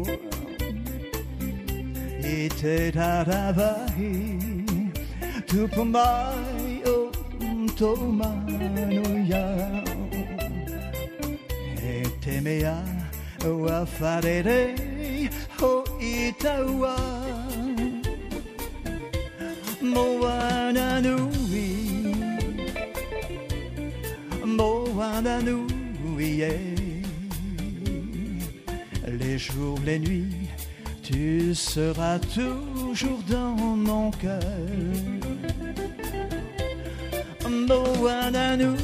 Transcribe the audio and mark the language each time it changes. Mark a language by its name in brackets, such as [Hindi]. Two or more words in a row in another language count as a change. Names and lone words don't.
[Māori] i te rarawahi tupu mai o tō manu iau he te mea ua wharere ho i taua [French] Moana nui les jours, les nuits tu seras toujours dans mon cœur Moana